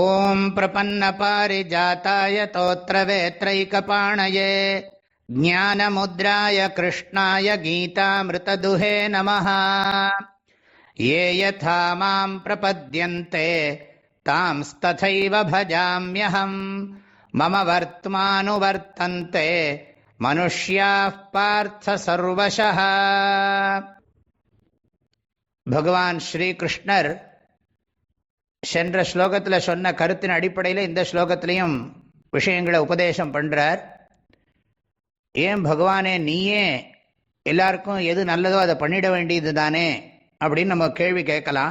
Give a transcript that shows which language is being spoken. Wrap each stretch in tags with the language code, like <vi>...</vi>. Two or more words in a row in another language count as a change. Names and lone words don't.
<sa>ओं प्रपन्न पारिजाताय तोत्रवेत्रैकपाणये ज्ञानमुद्राय कृष्णाय गीतामृतदुहे नमः. ये यथा मां प्रपद्यन्ते तांस्तथैव भजाम्यहम्. मम वर्त्मानुवर्तन्ते मनुष्याः पार्थ सर्वशः.</sa> <ta>பகவான் ஸ்ரீகிருஷ்ணர் சென்ற ஸ்லோகத்தில் சொன்ன கருத்தின் அடிப்படையில் இந்த ஸ்லோகத்திலையும் விஷயங்களை உபதேசம் பண்ணுறார். ஏன் பகவானே நீயே எல்லாருக்கும் எது நல்லதோ அதை பண்ணிட வேண்டியது தானே அப்படின்னு நம்ம கேள்வி கேட்கலாம்.</ta>